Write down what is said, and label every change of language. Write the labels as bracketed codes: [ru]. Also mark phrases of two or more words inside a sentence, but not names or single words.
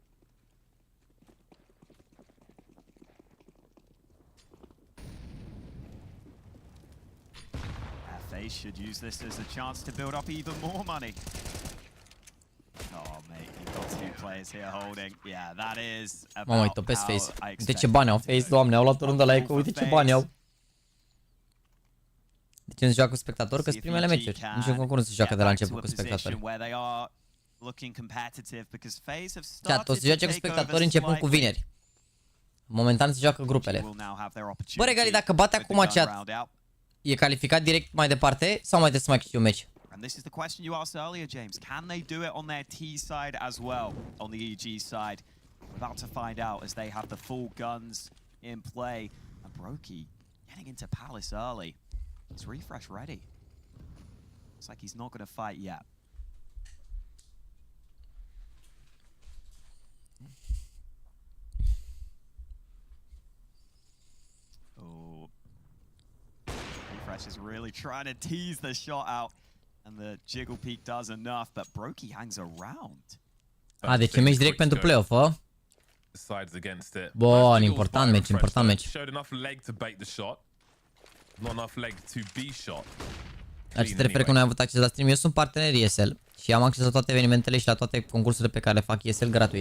[en] FaZe should use this as a chance to build up even more money. Oh, mate, you've got two players here holding. Yeah, that is about [ro] Mamă, îi topesc FaZe. Uite ce bani au FaZe, doamne, au luat o rundă la Eco, uite ce bani au. De ce nu se joacă cu spectatori? Că-s primele meciuri. Niciun concurs nu se joacă de la început cu spectatori. Chat, o să joace cu spectatori începând cu vineri. Momentan se joacă grupele. Bă, regali, dacă bate acum chat, e calificat direct mai departe sau mai trebuie să mai câștige un meci? [en] And this is the question you asked earlier, James. Can they do it on their T side as well, on the EG side? We're about to find out as they have the full guns in play. And Brokey getting into Palace early. Is refresh ready? Looks like he's not going to fight yet. Oh. Refresh is really trying to tease the shot out. And the jiggle peak does enough, but Brokey hangs around. [ro] Deci e meci direct pentru play-off, a? Bun, important meci, important meci. Dar ce te referi că nu ai avut acces la stream? Eu sunt partener ESL și am acces la toate evenimentele și la toate concursurile pe care le fac ESL gratuit.